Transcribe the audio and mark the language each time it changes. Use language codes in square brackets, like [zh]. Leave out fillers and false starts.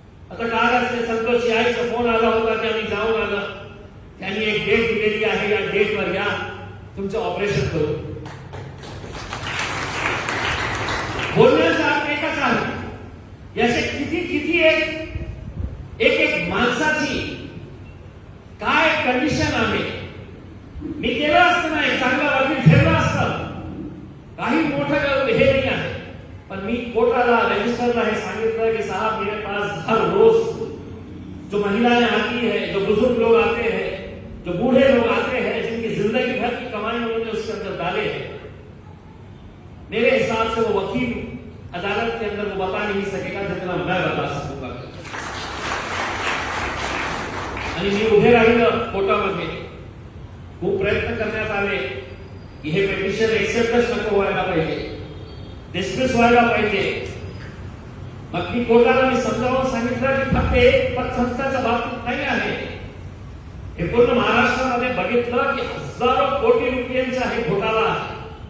[mr] आता कालच ते संतोषची आईचा फोन आला होता की आम्ही जाऊन आलं, त्यांनी एक डेट दिलेली आहे, या डेटवर या, तुमचं ऑपरेशन करू. बोलण्याचा अर्थ एकच आहे. याचे किती एक माणसाची काय कंडिशन आहे. मी केलं असतं नाही, चांगला वकील ठेवला असतं, काही मोठं हे नाही आहे, पण मी कोर्टाला रजिस्टरला हे सांगितलं कि [hi] साहब मेरे पास हर रोज जो महिलाएं आती है, जो बुजुर्ग लोग आते हैं, जो बूढ़े लोग आते हैं, जिनकी जिंदगी भर की कमाई उन्होंने उसके अंदर डाले हैं, मेरे हिसाब से वो वकील अदालत के अंदर वो बता नहीं सकेगा जितना मैं बता सकूंगा. [mr] आणि मी उभे राहिलो कोर्टामध्ये. खूप प्रयत्न करण्यात आले, की हे पेटिशन एक्सेप्टच नको व्हायला पाहिजे, डिस्मिस व्हायला पाहिजे. मग मी कोर्टाला समजावून सांगितलं की फक्त एक पतसंस्थाच्या बाबतीत नाही आहे, हे पूर्ण महाराष्ट्रामध्ये बघितलं की हजारो कोटी रुपयांचा हे घोटाळा आहे.